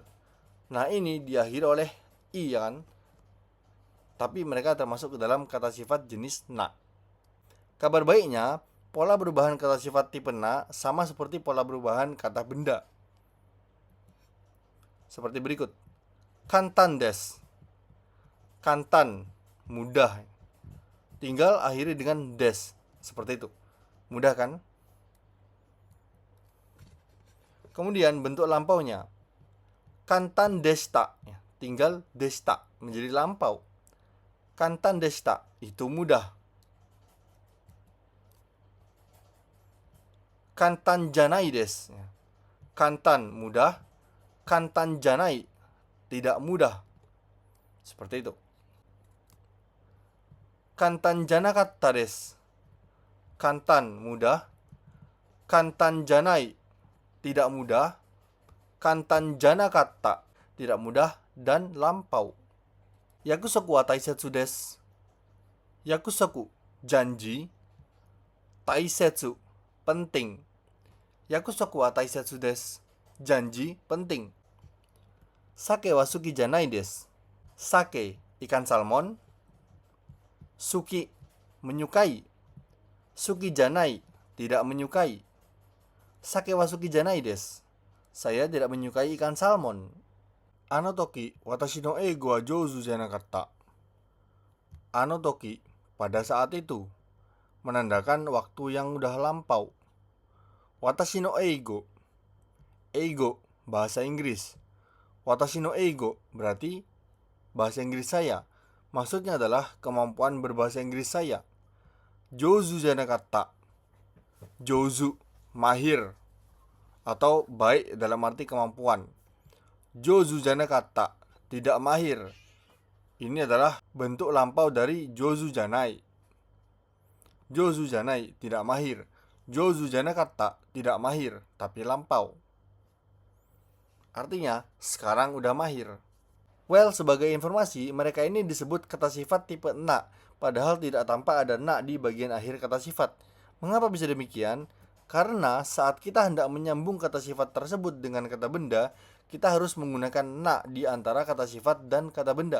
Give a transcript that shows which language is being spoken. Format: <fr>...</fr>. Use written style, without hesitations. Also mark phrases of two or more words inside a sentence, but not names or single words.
<id>Nah ini diakhiri oleh i ya kan. Tapi mereka termasuk ke dalam kata sifat jenis na. Kabar baiknya, pola perubahan kata sifat tipe na sama seperti pola perubahan kata benda. Seperti berikut.</id> <ja>簡単です. Kantan,</ja> <id>mudah. Tinggal akhiri dengan des. Seperti itu. Mudah kan? Kemudian bentuk lampaunya.</id> <ja>簡単でした.</ja> <id>Tinggal desta menjadi lampau.</id> <ja>簡単でした</ja> <id>itu mudah.</id> <ja>簡単じゃないです.</ja> <id>Kantan mudah.</id> <ja>簡単じゃない</ja> <id>tidak mudah. Seperti itu.</id> <ja>簡単じゃなかったです.</ja> <id>Kantan mudah.</id> <ja>簡単じゃない</ja> <id>tidak mudah.</id> <ja>簡単じゃなかった</ja> <id>tidak mudah dan lampau.</id> <ja>約束は大切です。約束 janji. Taisetsu penting. 約束は大切です.</ja> <id>Janji penting.</id> <ja>鮭は好きじゃないです.</ja> <id>Sake ikan salmon. Suki menyukai.</id> <ja>好きじゃない</ja> <id>tidak menyukai.</id> <ja>鮭は好きじゃないです.</ja> <id>Saya tidak menyukai ikan salmon.</id> <ja>あの時私の英語は上手じゃなかった. あの時</ja> <id>pada saat itu menandakan waktu yang udah lampau.</id> <ja>私の英語.</ja> <id>Eigo bahasa Inggris.</id> <ja>私の英語</ja> <id>berarti bahasa Inggris saya. Maksudnya adalah kemampuan berbahasa Inggris saya.</id> <ja>上手じゃなかった.</ja> <id>Jouzu mahir atau baik dalam arti kemampuan.</id> <ja>上手じゃなかった</ja> <id>tidak mahir. Ini adalah bentuk lampau dari</id> <ja>上手じゃない. 上手じゃない</ja> <id>tidak mahir.</id> <ja>上手じゃなかった</ja> <id>tidak mahir tapi lampau. Artinya sekarang udah mahir. Well, sebagai informasi, mereka ini disebut kata sifat tipe na, padahal tidak tampak ada na di bagian akhir kata sifat. Mengapa bisa demikian? Karena saat kita hendak menyambung kata sifat tersebut dengan kata benda, kita harus menggunakan na di antara kata sifat dan kata benda.</id>